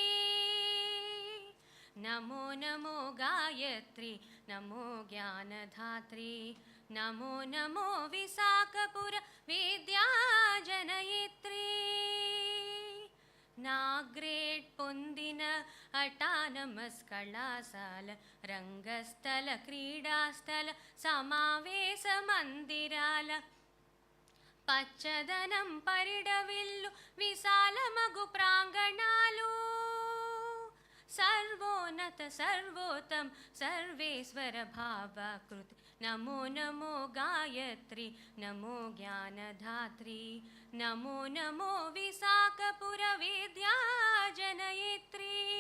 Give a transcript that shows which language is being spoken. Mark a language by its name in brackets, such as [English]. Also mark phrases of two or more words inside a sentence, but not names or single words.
[Sanskrit] नमो नमो गायत्री नमो ज्ञानधात्री नमो नमो विशाखपुर विद्या जनयित्री [Telugu] नाग्रेड పొందిన అటానమస్ కళాశాల రంగస్థల క్రీడాస్థల సమావేశ మందిరాల పచ్చదనం పరిడవిల్లు విశాలమగు ప్రాంగణాలు సర్వోన్నత సర్వోత్తం సర్వేశ్వర భావాకృతి [Sanskrit] నమో నమో గాయత్రి నమో జ్ఞానధాత్రి నమో నమో విశాఖపుర విద్యా జనయిత్రి